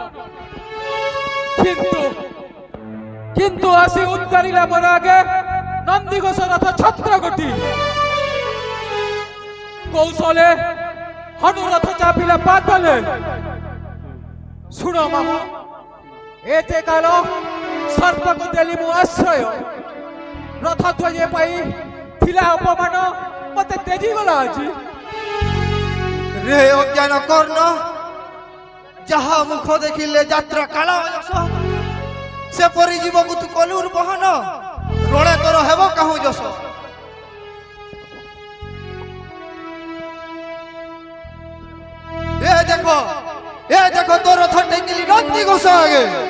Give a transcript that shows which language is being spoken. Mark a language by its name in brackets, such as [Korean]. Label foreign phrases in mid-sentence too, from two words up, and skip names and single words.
[Odia] କିନ୍ତୁ ଆସି ଉଦ୍ଗାରିଲା ମୋର ଆଗେ ନନ୍ଦୀ ଘୋଷ ରଥ ଛତ୍ରଗତି। କୌଶଳେ ହନୁରଥ ଚାପିଲା ପାତଳେ। ଶୁଣ ମାମୁ, ଏତେ କାଳ ସର୍ପକୁ ଦେଲି ମୁ ଆଶ୍ରୟ। ରଥ ଧ୍ୱଜେ ପାଇ ଥିଲା ଅପମାନ, ମତେ ତେଜି ଗଲା ଆଜି। ରେ ଅଜ୍ଞାନ କର୍ଣ୍ଣ, ଯାହା ମୁଖ ଦେଖିଲେ ଯାତ୍ରା କାଳେ ସେ ପରି ଜୀବକୁ ତୁ କଲୁର ବହନ ରଣେ ତୋର ହେବ କାହୁଁ ଯଶ ଏ ଦେଖ ତୋର ରଥ ଟେକିଲି ନନ୍ଦୀ ଘୋଷ ଆଗେ